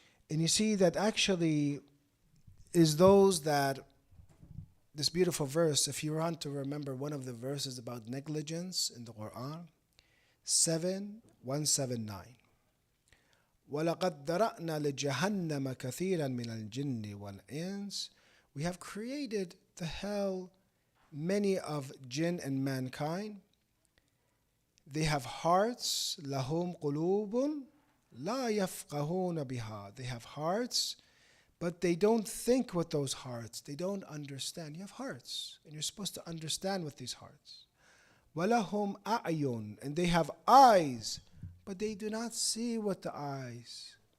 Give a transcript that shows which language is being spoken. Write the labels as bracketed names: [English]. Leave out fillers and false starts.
[English] And you see that actually is those that, this beautiful verse, if you want to remember one of the verses about negligence in the Quran, 179. [Arabic] وَلَقَدْ ذَرَأْنَا لِجَهَنَّمَ كَثِيرًا مِنَ الْجِنِّ وَالْإِنسِ. [English] We have created the hell many of jinn and mankind. They have hearts, [Arabic] لَهُمْ قُلُوبٌ لَا يَفْقَهُونَ بِهَا. [English] They have hearts, but they don't think with those hearts. They don't understand. You have hearts, and you're supposed to understand with these hearts. [Arabic] وَلَهُمْ أَعْيُنٌ. [English] And they have eyes, but they do not see with the eyes.